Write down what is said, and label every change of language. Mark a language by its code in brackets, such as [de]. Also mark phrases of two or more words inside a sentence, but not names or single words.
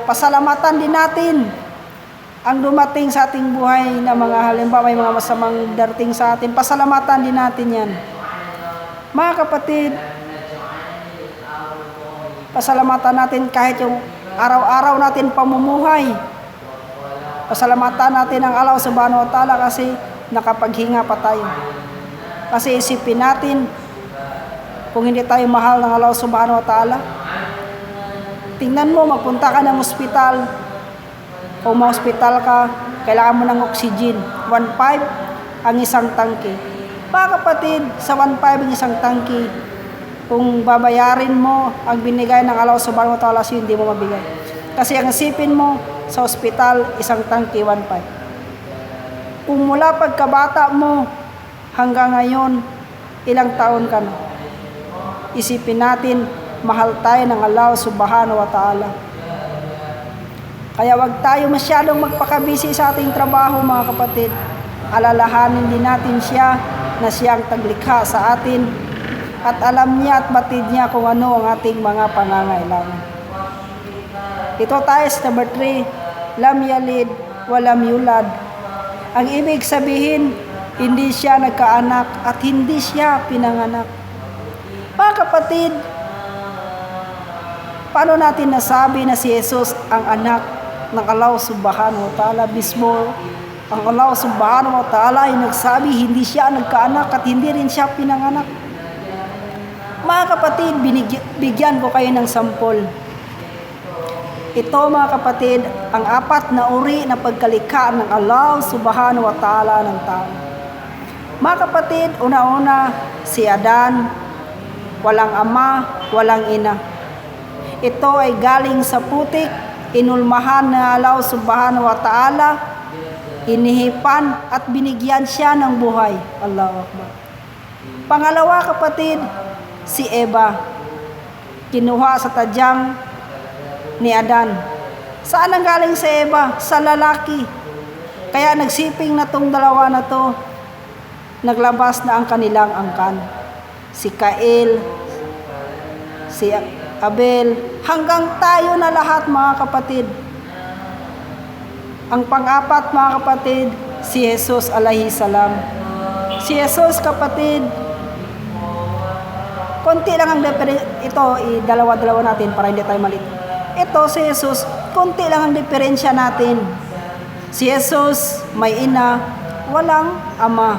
[tl] Pasalamatan din natin ang dumating sa ating buhay na mga halimbawa may mga masamang darating sa atin. Pasalamatan din natin yan. Mga kapatid, pasalamatan natin kahit yung araw-araw natin pamumuhay. Pasalamatan natin ang [ar] الله سبحانه وتعالى [tl] kasi nakapaghinga pa tayo. Kasi isipin natin, kung hindi tayo mahal ng [ar] الله سبحانه وتعالى? [tl] Tingnan mo, magpunta ka ng ospital. Kung ma-hospital ka, kailangan mo ng oxygen. 1.5 ang isang tangke. Mga kapatid, sa 1.5 ang isang tangke, kung babayarin mo ang binigay ng [ar] الله سبحانه وتعالى, [tl] hindi mo mabigay. Kasi ang isipin mo, sa ospital, isang tangke, 1.5. Kung mula pagkabata mo hanggang ngayon, ilang taon ka na? Isipin natin, mahal tayo ng [ar] الله سبحانه وتعالى. [tl] Kaya wag tayo masyadong magpakabisi sa ating trabaho, mga kapatid. Alalahanin din natin siya na siyang taglikha sa atin at alam niya at batid niya kung ano ang ating mga pangangailangan. Ito tayo sa number 3, [ar] لم يلد ولم يولد. [tl] Ang ibig sabihin, hindi siya nagkaanak at hindi siya pinanganak. Mga kapatid, paano natin nasabi na si Jesus ang anak ng [ar] الله سبحانه وتعالى? [tl] Mismo ang [ar] الله سبحانه وتعالى [tl] ay nagsabi, hindi siya nagkaanak at hindi rin siya pinanganak. Mga kapatid, bigyan ko kayo ng sampol. Ito, mga kapatid, ang 4 na uri na pagkalikha ng [ar] الله سبحانه وتعالى [tl] ng tao. Mga kapatid, una-una, si Adan, walang ama, walang ina. Ito ay galing sa putik, inulmahan na [ar] الله سبحانه وتعالى, [tl] inihipan at binigyan siya ng buhay. [ar] الله أكبر. [tl] Pangalawa, kapatid, si Eva, kinuha sa tadyang ni Adan. Saan ang galing si Eva? Sa lalaki. Kaya nagsiping na tong dalawa na to, naglabas na ang kanilang angkan. Si Cain, si Abel, hanggang tayo na lahat, mga kapatid. Ang pang-4, mga kapatid, si Jesus [ar] عليه السلام. [tl] Si Jesus, kapatid, konti lang ang ito, dalawa-dalawa natin para hindi tayo malito. Ito, si Jesus, konti lang ang diferensya natin. Si Jesus, may ina, walang ama.